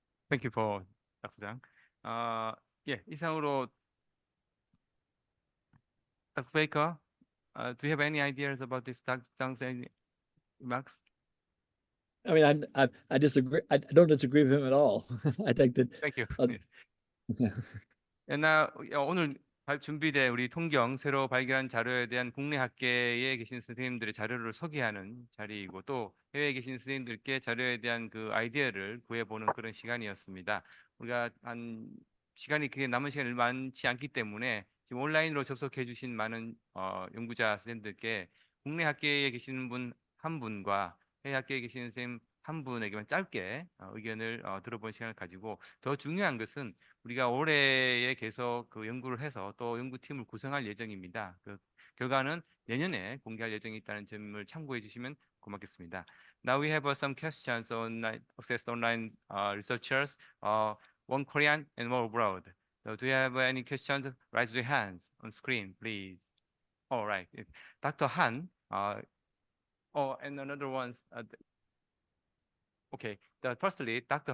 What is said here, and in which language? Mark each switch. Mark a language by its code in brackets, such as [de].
[en] Thank you for Dr. Zhang. [ko] 예, 이상으로 [en] Dr. Baker, do you have any ideas about this Dr. Zhang's remarks? I mean, I disagree. I don't disagree with him at all. I think that. Thank you. Yeah. [ko] 오늘 준비된 우리 통경 새로 발견한 자료에 대한 국내 학계에 계신 선생님들의 자료를 소개하는 자리이고, 또 해외에 계신 선생님들께 자료에 대한 그 아이디어를 구해보는 그런 시간이었습니다. 우리가 시간이 그게 남은 시간이 많지 않기 때문에 지금 온라인으로 접속해 주신 많은 연구자 선생님들께 국내 학계에 계시는 분 한 분과 해외 학계에 계시는 선생님 한 분에게만 짧게 의견을 들어본 시간을 가지고, 더 중요한 것은 우리가 올해에 계속 그 연구를 해서 또 연구팀을 구성할 예정입니다. 그 결과는 내년에 공개할 예정이 있다는 점을 참고해 주시면 고맙겠습니다. [en] Now we have some questions on access online researchers, one Korean and one abroad. So do you have any questions? Raise your hands on screen, please. All right. Dr. Han, and another one. Okay. Firstly, Dr.